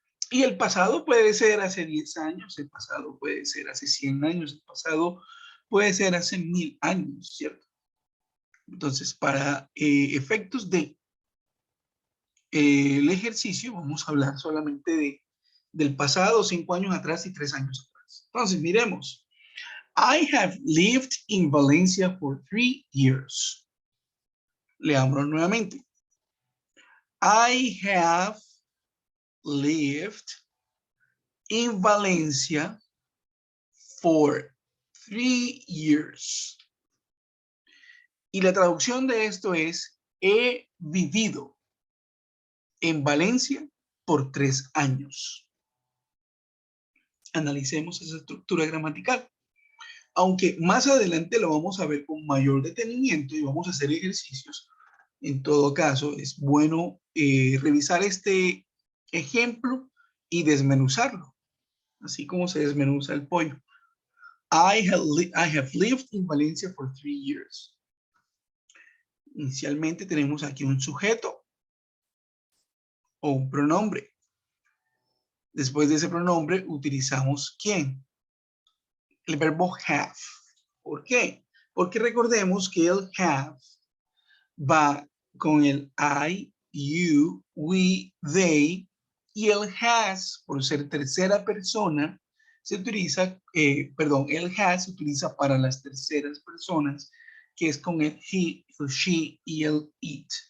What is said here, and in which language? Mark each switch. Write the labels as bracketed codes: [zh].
[es] Y el pasado puede ser hace 10 años, el pasado puede ser hace 100 años, el pasado puede ser hace 1000 años, ¿cierto? Entonces, para efectos de el ejercicio, vamos a hablar solamente del pasado, 5 años atrás y 3 años atrás. Entonces, miremos. [en] I have lived in Valencia for 3 years. [es] Leámoslo nuevamente. [en] I have lived in Valencia for 3 years. [es] Y la traducción de esto es, he vivido en Valencia por 3 años. Analicemos esa estructura gramatical. Aunque más adelante lo vamos a ver con mayor detenimiento y vamos a hacer ejercicios, en todo caso es bueno revisar este ejemplo y desmenuzarlo, así como se desmenuza el pollo. [en] I have lived in Valencia for 3 years. [es] Inicialmente tenemos aquí un sujeto o un pronombre. Después de ese pronombre utilizamos ¿quién? El verbo have. ¿Por qué? Porque recordemos que el have va con el I, you, we, they, y el has, por ser tercera persona, se utiliza, el has se utiliza para las terceras personas, que es con el he, el she y el it.